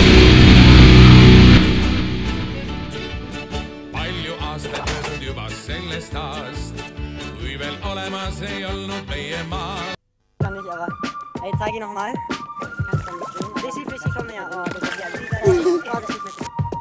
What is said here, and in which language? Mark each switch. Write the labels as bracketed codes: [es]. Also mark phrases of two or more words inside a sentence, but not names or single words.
[et] Palju aastaid möödub juba sellest ajast, kui veel olemas ei olnud meie maa. [de] Kann nicht, aber hey, zeig ihn nochmal. Richtig, komm her. Oh, das ist ja wieder. Das ist nicht.